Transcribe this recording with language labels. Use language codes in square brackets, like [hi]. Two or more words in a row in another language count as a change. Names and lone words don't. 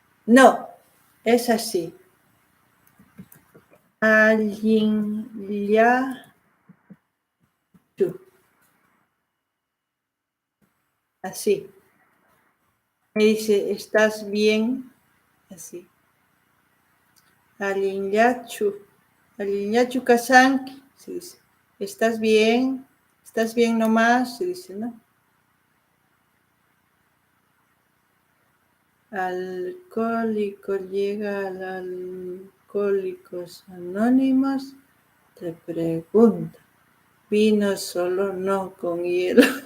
[es] No, es así. Aliñachu. Así. Me dice, ¿estás bien? Así. [qu] Aliñachu. Aliñachu Kasanki. [es] Se dice. ¿Estás bien? ¿Estás bien nomás? Se dice, ¿no? Alcohólico llega al Alcohólicos Anónimos. Te pregunta. Vino solo, no con hielo.